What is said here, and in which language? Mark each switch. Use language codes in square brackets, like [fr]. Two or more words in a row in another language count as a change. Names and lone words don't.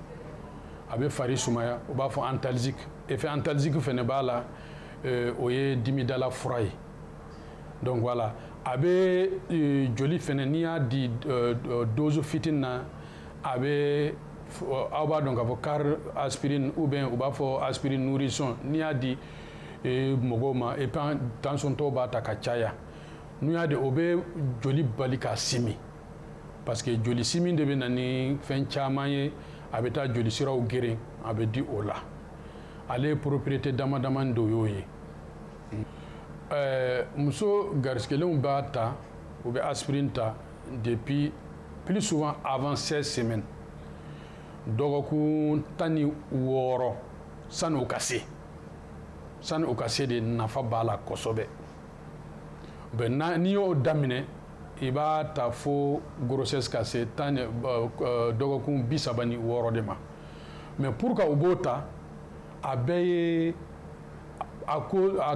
[bm] u b'a fɔ antalgique [fr] effet antalgique [bm] fɛnɛ b'a la o ye dimidala fura ye [fr] donc voilà [bm] a bɛ joli fɛnɛ n'i y'a di dose fitinin na a bɛ aw b'a dɔn k'a fɔ [fr] car aspirine ou bien [bm] u b'a fɔ [fr] aspirine nourrisson [bm] n'i y'a di mɔgɔw ma et puis tension tɔw b'a ta ka caya n'u y'a di o bɛ joli bali ka simi parce que joli simi de bɛ na ni fɛn caman ye a bɛ taa joli siraw geren a bɛ di o la ale ye propriété dama dama dɔ y'o ye muso garisigɛlenw b'a ta u bɛ aspirine ta [fr] depuis plus souvent avant 16 semaines [bm] dɔgɔkun 16 sani o ka se de nafa b'a la kosɛbɛ n'i y'o daminɛ i b'a ta fo grossesse ka se dɔgɔkun 36 de ma [fr] mais pour que [bm] u b'o ta a bɛɛ ye a